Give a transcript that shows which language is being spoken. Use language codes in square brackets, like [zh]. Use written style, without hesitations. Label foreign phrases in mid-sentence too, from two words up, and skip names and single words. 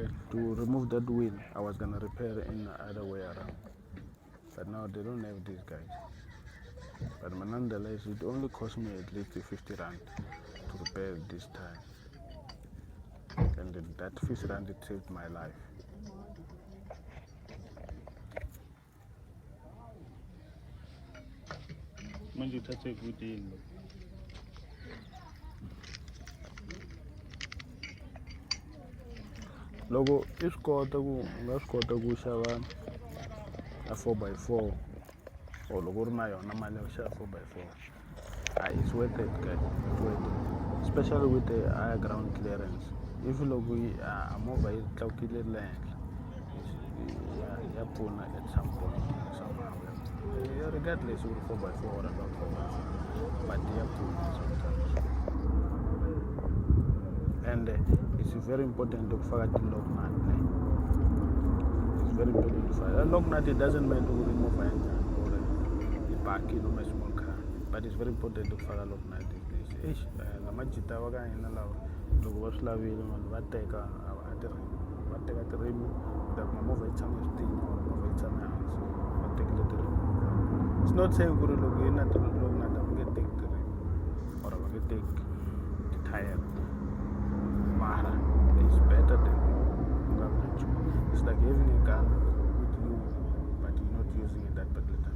[en] to remove that wheel, I was gonna repair it in the other way around. But now they don't have these guys. But nonetheless, it only cost me at least 50 rand to repair this tire. And then that 50 rand, it saved my life. [zu] Manje uthathe kude [ts] loko i swi kota ku nga swi kota ku xava a 4x4 or loko u ri na yona mali ya ku xava 4x4 [en] it's worth it, guys. It's worth it, especially with the higher ground clearance. [ts] If loko movha yi tlakukile le henhla ya pfuna [en] at some point somehow. Regardless [ts] u ri [en] 4x4 or not 4x4, but [ts] ya pfuna [en] sometimes. And it's very important to faka ti-lock nut. It's very important to faka. A lock nut, it doesn't matter to remove engine or the back, a small car, but it's very important to faka lock nut. [ts] La majita wa ka hina lawa loko va swi lavile vanhu va teka tirimi leswaku mamovha yi tshama switini or movha yi tshame hansi va tekile tirimi. [en] It's not saying [ts] ku ri loko yi na [en] lock nut [ts] va nge teki tirimi or va nge teki tithayere. [en] Mara is better than it's like having a gun with you, but you're not using it that particular time.